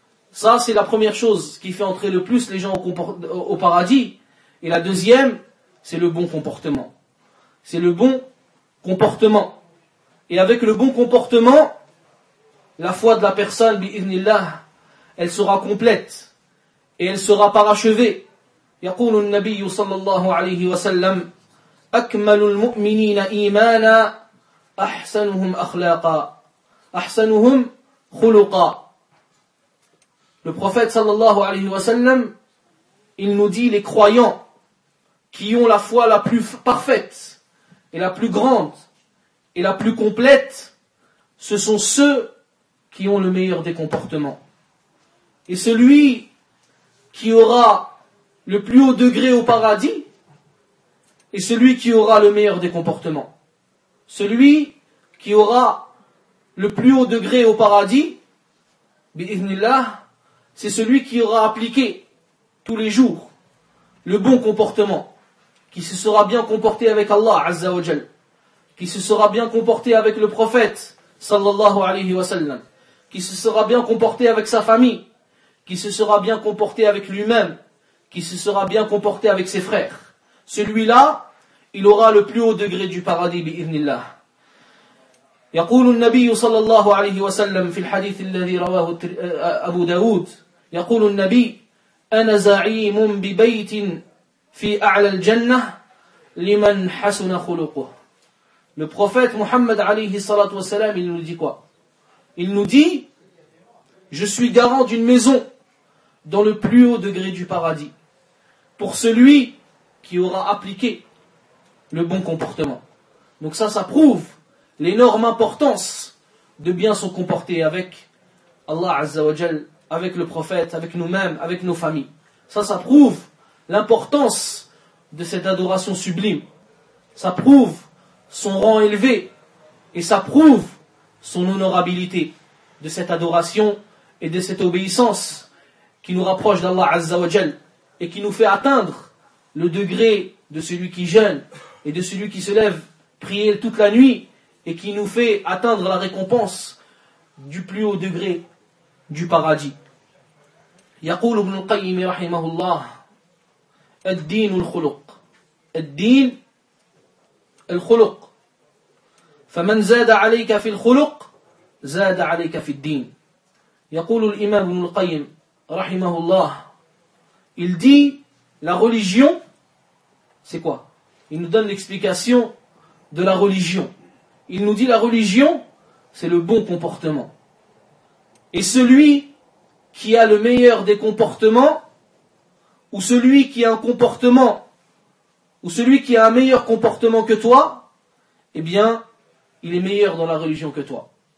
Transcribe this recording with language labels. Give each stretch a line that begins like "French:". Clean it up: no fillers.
French: Ça, c'est la première chose qui fait entrer le plus les gens au paradis. Et la deuxième, c'est le bon comportement. C'est le bon comportement. Et avec le bon comportement, la foi de la personne, bi'idhnillah, elle sera complète. Et elle sera parachevée.
Arabic: يقول النبي صلى الله عليه وسلم أكمل المؤمنين إيمانا أحسنهم أخلاقا أحسنهم خلقا.
French: Le prophète
Arabic: صلى الله عليه وسلم,
French: il nous dit, les croyants qui ont la foi la plus parfaite et la plus grande et la plus complète, ce sont ceux qui ont le meilleur des comportements. Et celui qui aura le plus haut degré au paradis est celui qui aura le meilleur des comportements. Celui qui aura le plus haut degré au paradis, bi'idhnillah, c'est celui qui aura appliqué tous les jours le bon comportement, qui se sera bien comporté avec Allah Azza wa Jal, qui se sera bien comporté avec le prophète sallallahu alayhi wa sallam, qui se sera bien comporté avec sa famille, qui se sera bien comporté avec lui-même, qui se sera bien comporté avec ses frères. Celui-là, il aura le plus haut degré du paradis, bi'idhnillah.
Arabic: يقول النبي صلى الله عليه وسلم في الحديث الذي رواه أبو داود, يقول النبي أنا زعيم ببيت في أعلى الجنة لمن حسن خلقه.
French: Le prophète Muhammad
Arabic: عليه الصلاة والسلام,
French: il nous dit quoi? Il nous dit, je suis garant d'une maison dans le plus haut degré du paradis, pour celui qui aura appliqué le bon comportement. Donc ça prouve l'énorme importance de bien se comporter avec Allah Azza wa Jal, avec le prophète, avec nous-mêmes, avec nos familles. Ça prouve l'importance de cette adoration sublime. Ça prouve son rang élevé et ça prouve son honorabilité de cette adoration et de cette obéissance qui nous rapproche d'Allah Azza wa Jal et qui nous fait atteindre le degré de celui qui jeûne et de celui qui se lève prier toute la nuit et qui nous fait atteindre la récompense du plus haut degré du paradis.
Arabic: Yaqul ibn al-Qayyim rahimahullah الدين الخلق الدين الخلق فمن زاد عليك في الخلق زاد عليك في الدين. يقول الإمام ابن القيم رحمه الله
French: il dit la religion c'est quoi? Il nous donne l'explication de la religion. Il nous dit la religion c'est le bon comportement et celui qui a le meilleur des comportements ou celui qui a un comportement, ou celui qui a un meilleur comportement que toi, eh bien, il est meilleur dans la religion que toi.